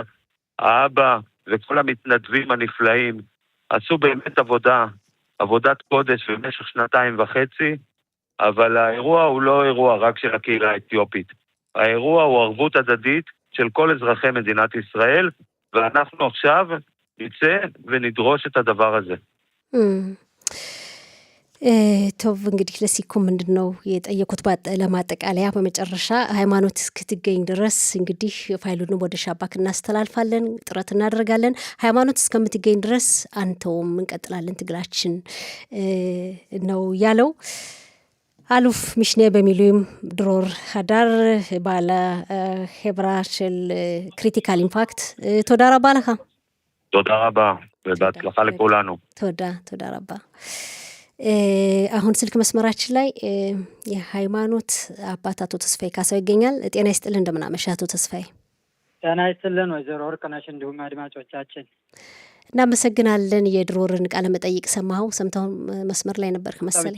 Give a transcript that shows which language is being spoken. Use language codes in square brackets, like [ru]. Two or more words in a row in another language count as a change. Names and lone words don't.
[he] האבא וכל המתנדבים הנפלאים עשו באמת עבודת קודש במשך 2.5, אבל האירוע הוא לא אירוע רק של הקהילה האתיופית. האירוע הוא ערבות הדדית של כל אזרחי מדינת ישראל, ואנחנו עכשיו נצא ונדרוש את הדבר הזה. טוב, [am] እንግዲህ ለሲኩም ምንድነው የጠየቁት ለማጠቃለያ በመጨረሻ ሃይማኖት እስክትገኝ ድረስ እንግዲህ ፋይሉን ወደ ሻባክ እናስተላልፋለን፣ ጥረት እናደርጋለን። ሃይማኖት እስከምትገኝ ድረስ አንተውም እንቀጥላለን ትግላችን ነው ያለው [he] אלוף משנה [am] በሚሉም ድሮር ሀዳር [he] בעל חברה [am] של ክሪቲካል ኢምፓክት [he] תודה רבה לך. תודה רבה, ובהצלחה לכולנו. תודה רבה. [am] አሁን ስልክ መስመራችን ላይ የሃይማኖት አባት አቶ ተስፋዬ ካሳው ይገኛል። ጤና ይስጥልን፣ እንደምን አመሻ አቶ ተስፋዬ? ጤና ይስጥልን ወይዘሮ ወርቅነሽ፣ እንዲሁም አድማጮቻችን እናመሰግናለን። የድሮርን ቃለ መጠይቅ ሰምተው መስመር ላይ ነበርክ መሰለኝ።